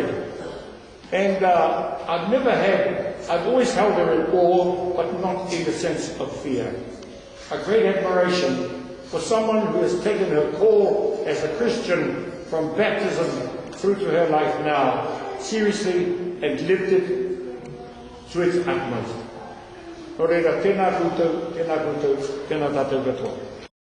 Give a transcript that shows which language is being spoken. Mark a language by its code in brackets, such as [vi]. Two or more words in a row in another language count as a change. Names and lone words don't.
[en] And I've always held her in awe, but not in the sense of fear. A great admiration for someone who has taken her call as a Christian from baptism through to her life now, seriously, and lived it to its utmost. [mi] Nō reira, tēnā koutou, tēnā koutou, tēnā tātou katoa.